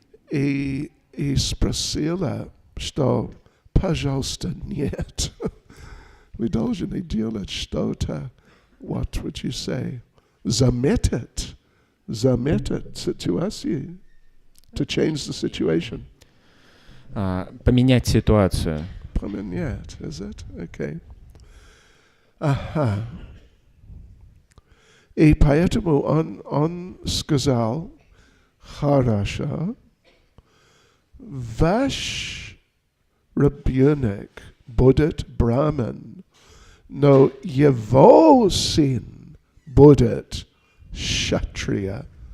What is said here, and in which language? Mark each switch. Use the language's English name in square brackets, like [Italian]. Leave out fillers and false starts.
[Russian] И спросила, что, пожалуйста, нет. Вы должны делать что-то, [English] what would you say? [Russian] Заметить ситуацию. [English] To change the situation. [Russian] Поменять ситуацию. Поменять, [English] is it? Okay. Ага. [Russian] И поэтому он сказал, хорошо, ваш ребенок будет браман, но его сын будет шатрия.